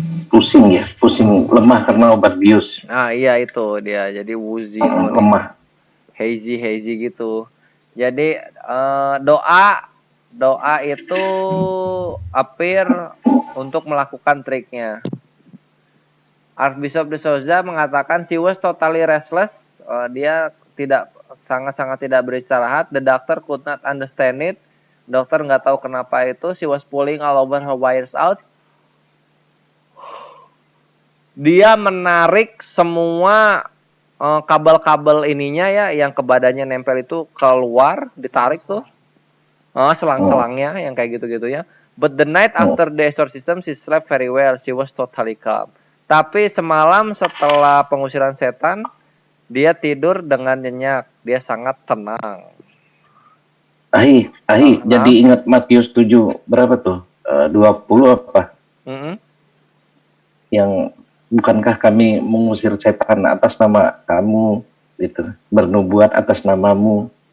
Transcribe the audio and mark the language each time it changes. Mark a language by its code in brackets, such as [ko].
[id] Pusing lemah karena obat bius. Nah iya itu dia jadi Wuzinun lemah hazy gitu. Jadi doa itu appear untuk melakukan triknya. [en] Archbishop de Souza [id] mengatakan [en] she was totally restless. [id] Dia sangat tidak beristirahat. [en] The doctor could not understand it. [id] Dokter nggak tahu kenapa itu. [en] She was pulling all over her wires out. [id] Dia menarik semua kabel-kabel ininya ya yang ke badannya nempel itu keluar, ditarik tuh. Selang-selangnya yang kayak gitu-gitu ya. [en] But the night after the exorcism she slept very well. She was totally calm. [id] Tapi semalam setelah pengusiran setan dia tidur dengan nyenyak. Dia sangat tenang. Jadi ingat Matius 7 berapa tuh? 20 apa? Yang bukankah kami mengusir setan atas nama kamu gitu, bernubuat atas namamu.